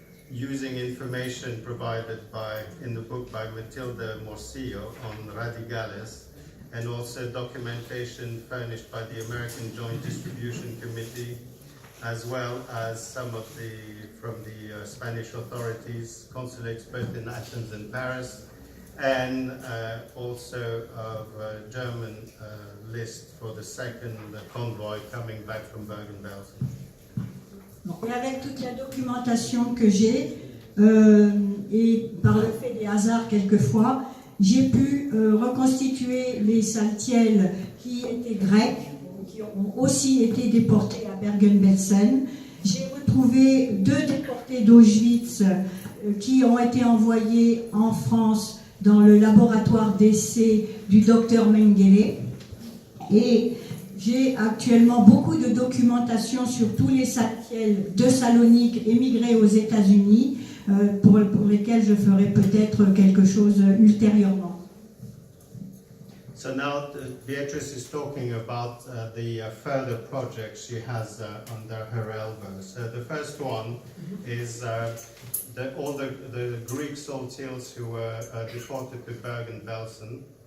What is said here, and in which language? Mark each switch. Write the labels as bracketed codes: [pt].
[en] using information provided in the book by Matilde Morcillo on Radigales, and also documentation furnished by the American Joint Distribution Committee, as well as some of from the Spanish authorities, consulates both in Athens and Paris, and also of a German list for the second convoy coming back from Bergen-Belsen. [fr] Et avec toute la documentation que j'ai, et par le fait des hasards quelquefois, j'ai pu reconstituer les saltiels qui étaient grecs, qui ont aussi été déportés à Bergen-Belsen. J'ai retrouvé 2 déportés d'Auschwitz qui ont été envoyés en France dans le laboratoire d'essai du docteur Mengele. Et j'ai actuellement beaucoup de documentation sur tous les saltiels de Salonique émigrés aux États-Unis, pour lesquels je ferai peut-être quelque chose ultérieurement. [en] So now Beatrice is talking about the further projects she has under her elbow. So the first one is all the Greek saltires who were deported to Bergen-Belsen.